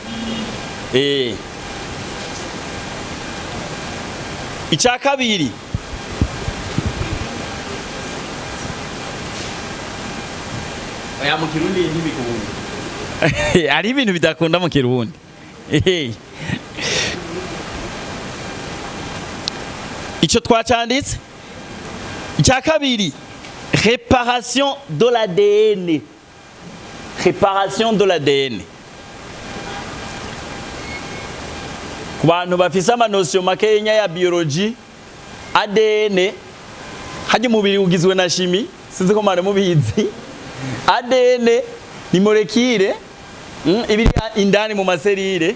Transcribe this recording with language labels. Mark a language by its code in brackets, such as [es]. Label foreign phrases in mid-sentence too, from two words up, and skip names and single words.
[rn] Icya kabiri oya mu Kirundi ntibikunda. Ari ibintu bidakunda mu Kirundi. Icyo twacanditse. Icya kabiri [fr] réparation de l'ADN. Réparation de l'ADN. [rn] Ku bantu bafise amanosyo makenya ya biologie, ADN haje mubiri ugizwe na chimie, sinzi ko mare mubizi. ADN ni molecule ibiri indani mu maserire.